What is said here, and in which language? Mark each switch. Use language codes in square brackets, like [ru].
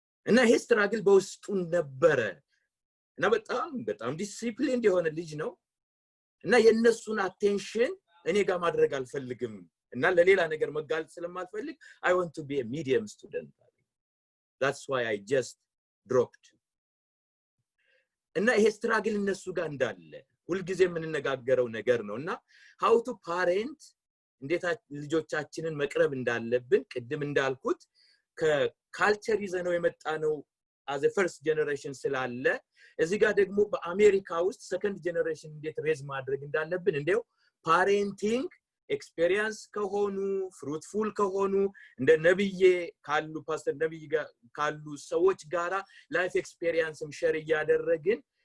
[am] እና ይሄ ስትራግል በውስጡ ነበረ እና በጣም ዲሲፕሊን የሆነ ልጅ ነው እና የነሱን አቴንሽን እኔ ጋር ማድረግ አልፈልግም እና ለሌላ ነገር መጋለጥ ስለማልፈልግ [en] I want to be a medium student. That's why I just dropped. [am] እና ይሄ ስትራግል እነሱ ጋር እንዳለ ሁልጊዜ የምንነጋገረው ነገር ነውና [en] how to parent፣ [am] እንዴት ልጆቻችንን መቅረብ እንዳለብን ቅድም እንዳልኩት ከካልቸር ይዘነው የመጣነው [en] as a first generation [am] ስላለ እዚህ ጋር ደግሞ በአሜሪካ ውስጥ [en] second generation [am] እንዴት ሬዝ ማድረግ እንዳለብን እንደው [en] parenting experience [am] ከሆኑ fruitful ከሆኑ እንደ ነብዬ ካሉ ፓስተር ነብይ ጋር ካሉ ሰዎች ጋራ ላይፍ ኤክስፒሪየንስም ሼር ያደረግን